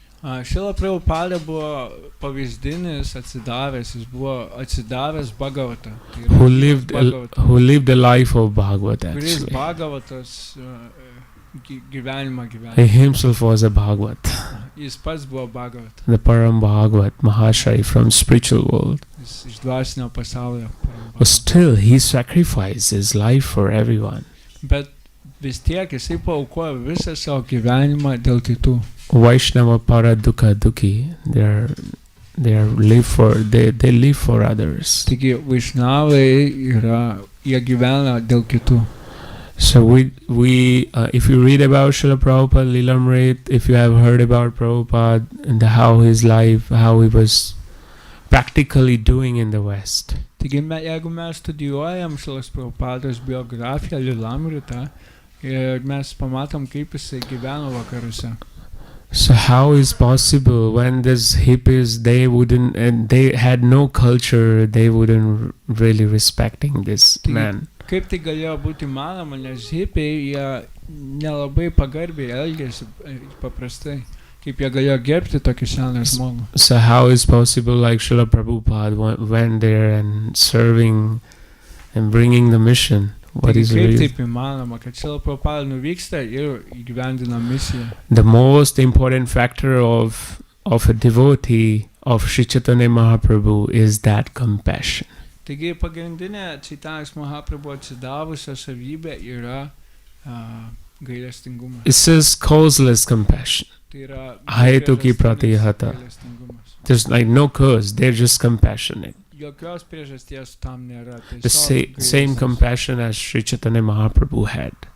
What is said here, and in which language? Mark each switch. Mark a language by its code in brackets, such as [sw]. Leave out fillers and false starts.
[lt] Srila Prabhupada buvo pavyzdinis atsidavęs, jis buvo atsidavęs Bhagavatą. [en] Who lived a life of Bhagavat [lt] Kuris [en] actually. [lt] Bhagavatos gyvenimą gyveno. [en] He himself was a Bhagavat. [lt] Jis pats buvo Bhagavat. [en] The Param Bhagavat, Mahashai from spiritual world. [lt] Jis iš dvasinio pasaulio. [en] But still, he sacrificed his life for everyone. [lt] Bet vis tiek jisai paaukojo visą savo gyvenimą dėl kitų. [en] Vaishnava Paradukha Dukhi. they live for others. [lt] Taigi Vaišnavai jie gyvena dėl kitų. [en] So we if you read about Srila Prabhupada Lilamrit, if you have heard about Prabhupada and how his life, how he was practically doing in the West. [lt] Taigi jeigu mes studijuojam Šrilos Prabhupados biografiją Lilamritą ir mes pamatom, kaip jisai gyveno vakaruose. [en] So how is possible when these hippies, they had no culture, they wouldn't really respecting this man. [lt] Kaip tai galėjo būti įmanoma, nes hippiai jie nelabai pagarbiai elgėsi paprastai, kaip jie galėjo gerbti tokį seną žmogų. [en] So how is possible like Srila Prabhupada went there and serving and bringing the mission? What is the reason? [lt] Kaip taip įmanoma, kad Srila Prabhupada nuvyksta ir įgyvendina misiją? [en] The most important factor of a devotee of Sri Chaitanya Mahaprabhu is that compassion. [lt] Taigi pagrindinė Čaitanijos Mahaprabhu atsidavusio savybė yra gailestingumas. [en] It says causeless compassion. [lt] Tai yra [sa] Ahetuki pratihata. [lt] gailestingumas. [en] There's like no cause, they're just compassionate. [lt] Jokios priežasties tam nėra. [en] The same compassion as Sri Chaitanya Mahaprabhu had.